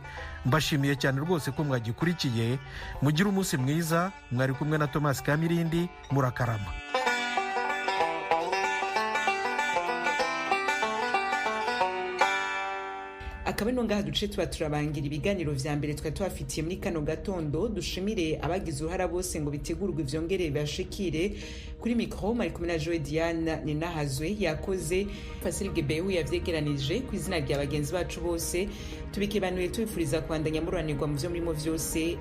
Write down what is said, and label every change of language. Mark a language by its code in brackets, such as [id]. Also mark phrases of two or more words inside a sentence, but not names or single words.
[rn] Mbashimiye cyane rwose ko mwagikurikiye. Mugire umunsi mwiza. Mwari kumwe na Thomas Kamirindi. Murakarama. akaba ino ngaha duce tuba turabangira ibiganiro vya mbere twa tubafitiye muri kano gatondo. Dushimire abagize uruhara bose ngo bitegurwe vyongere bashikire. Kuri mikro mari kumwe na Joy Diane Ninahazwe, yakoze Fasil Gebehu yavyegeranije. Ku izina rya bagenzi bacu bose tubikebanuye tubifuriza kwandanya muranirwa mu vyo murimo vyose.